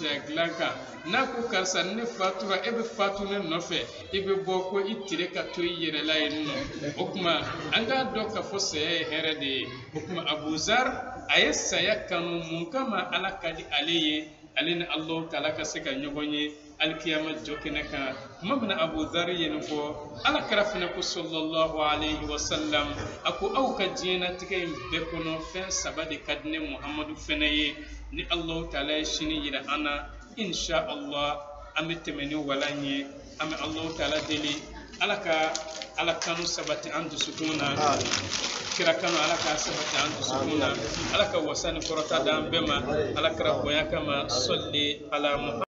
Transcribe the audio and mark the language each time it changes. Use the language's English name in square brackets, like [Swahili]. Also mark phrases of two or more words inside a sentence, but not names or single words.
[Bambara] saya dilan kan n'a ko karisa ne fatura e bɛ fatu ne nɔfɛ i bɛ bɔ ko i tire ka to i yɛrɛ la yen nɔ o kuma an k'a dɔn k'a fɔ saya ye hɛrɛ de ye o kuma Abuzar a ye saya kanu mun kama Ala ka di ale ye ale ni Alahu Taala ka se ka ɲɔgɔn ye alikiyama jɔ kɛnɛ kan kuma min na Abuzar ye nin fɔ Alakira fana ko [Arabic] صلى الله عليه وسلم [Bambara] a ko aw ka diɲɛnatigɛ in bɛɛ kɔnɔ fɛn saba de ka di ne Muhamadu fana ye ni Alahu Taala ye sini yira an na [Arabic] إن شاء الله [Bambara] an bɛ tɛmɛ ni walan ye an bɛ Alahu Taala deli Ala ka Ala kanu sabati an dusukun na kira kanu Ala ka sabati an dusukun na Ala ka wasa ni kɔrɔta d'an bɛɛ ma Alakira bonya kama [Arabic] صل على محمد